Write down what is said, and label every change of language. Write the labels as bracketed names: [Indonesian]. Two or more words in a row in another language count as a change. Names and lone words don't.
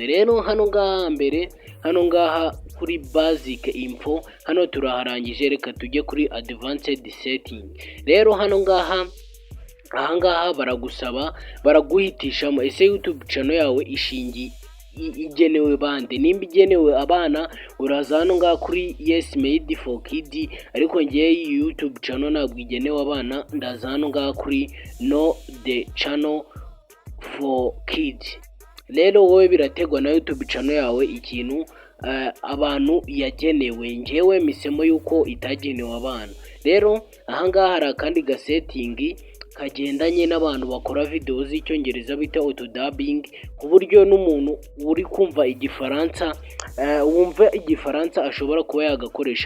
[Kinyarwanda] Rero hano ngaha mbere hano ngaha kuri [English] basic info [Kinyarwanda] hano turaharangije, reka tujye kuri [English] advanced setting. [Kinyarwanda] Rero hano ngaha ahangaha baragusaba baraguhitishamo ese YouTube channel yawe igenewe bande. Nimba igenewe abana uraza hano ngaha kuri [English] yes made for kids, [Kinyarwanda] ariko ngiye YouTube channel ntabwo igenewe abana, ndaza hano ngaha kuri [English] no the channel for kids. [Kinyarwanda] Rero wowe birategwa na YouTube channel yawe ikintu abantu yagenewe. Ngewe misemo yuko itagenewe abana. Rero ahangaha hari akandi gasetting kagendanye n'abantu bakora video z'icyongereza bita [English] auto dubbing, [Kinyarwanda] ku buryo n'umuntu uri kumva igifaransa wumva igifaransa ashobora kuba yagakoresha.